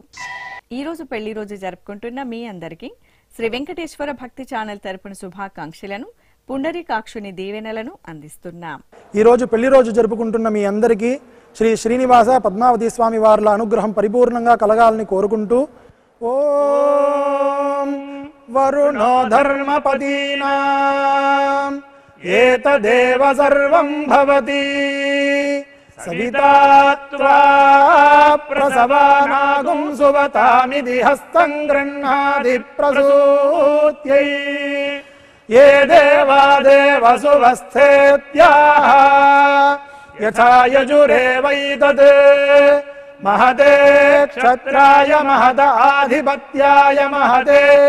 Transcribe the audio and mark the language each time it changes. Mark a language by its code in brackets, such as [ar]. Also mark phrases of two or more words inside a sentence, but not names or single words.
[te] ఈ రోజు పెళ్లి రోజు జరుపుకుంటున్న మీ అందరికీ శ్రీ వెంకటేశ్వర భక్తి ఛానల్ తరపున శుభాకాంక్షలను పుండరీకాక్షుని దీవెనలను అందిస్తున్నాం. ఈ రోజు పెళ్లి రోజు జరుపుకుంటున్న మీ అందరికీ శ్రీ శ్రీనివాస పద్మావతి స్వామి వార్ల అనుగ్రహం పరిపూర్ణంగా కలగాలని కోరుకుంటూ [sa] ఓం వరుణో ధర్మపదీనాం ఏతదేవ సర్వం భవతి सविता त्वा प्रसवानागुं सुवतामिति हस्तं गृह्णाति प्रसूत्यै ये देवा देवसुवस्थेत्याः यथा यजुरेवैतत् महते क्षत्राय महत आधिपत्याय महते